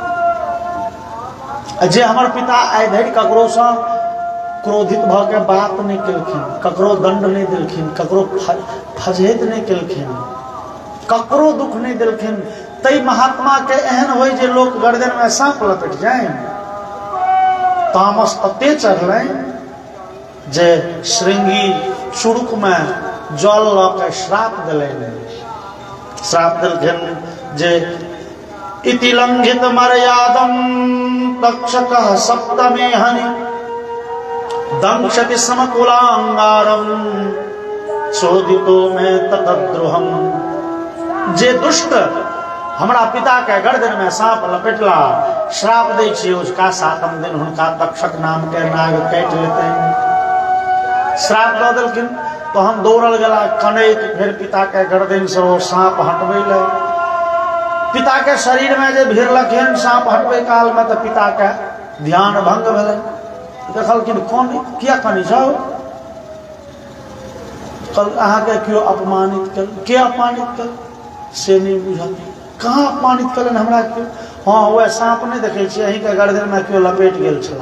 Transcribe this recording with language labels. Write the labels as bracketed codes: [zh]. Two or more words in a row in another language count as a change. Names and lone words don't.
[mai] जे हमर पिता आइ धरि ककरो सँ क्रोधित भ के बात नहीं केलखिन, ककरो दंड नहीं देलखिन, ककरो फजहेत नहीं केलखिन, ककरो दुख नहीं देलखिन, तै महात्मा के एहन होय जे लोक गर्दन में सांप लपेट जाए। तामस अते चढ़लनि जे श्रृंगी चुरुक में जल ल के श्राप दिलनि। [sa] श्राप दिलखिन जे इति लंघित मर्यादम तक्षकः सप्तमे हनि दंशति समकुलांगारम चोदितो में ततद्रुहम। [mai] जे दुष्ट हमरा पिता के गर्दन में सांप लपेटला, श्राप दै छियै उसका 7म दिन हुनका तक्षक नाम के नाग काटि लेतनि। श्राप दऽ देलखिन तो हम दौड़ल गेला कनैत फिर पिता के गर्दन से वो सांप हटबै ले। पिता के शरीर में जे भिरलखिन सांप हटबै काल में, तो पिता के ध्यान भंग भेलनि। देखलखिन कौन किया कनी छौ, कल अहाँ के क्यों अपमानित कल, के अपमानित कल से नहीं बुझल, कहाँ अपमानित कलन हमरा क्यों। हाँ वह सांप नहीं देखे छियै, अहीं के गर्दन में क्यों लपेट गेल छला।